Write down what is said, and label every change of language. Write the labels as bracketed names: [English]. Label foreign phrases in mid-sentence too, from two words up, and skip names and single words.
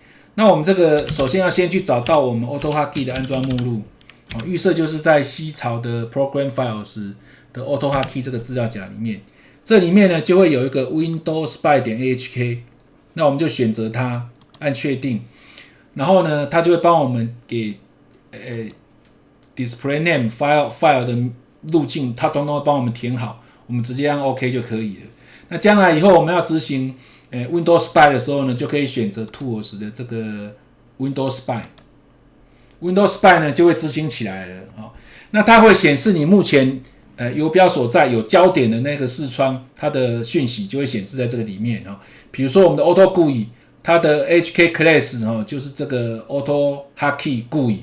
[Chinese] 那我們這個首先要先去找到我們 AutoHotkey 的安裝目錄，預設就是在 C 槽的 Program Files 的 AutoHotkey 這個資料夾裡面，這裡面呢就會有一個 Windows Spy 點 AHK， 那我們就選擇它，按確定，然後呢它就會幫我們給 [English] Display Name File [Chinese] 的路徑，它通通會幫我們填好，我們直接按 OK 就可以了。那將來以後我們要執行Windows Spy 的時候呢，就可以選擇 Tools 的這個 Windows Spy。Windows Spy 呢就會執行起來了。那它會顯示你目前游標所在有焦點的那個視窗，它的訊息就會顯示在這個裡面。比如說我們的 Auto GUI， 它的 HK Class 就是這個 AutoHotkey GUI。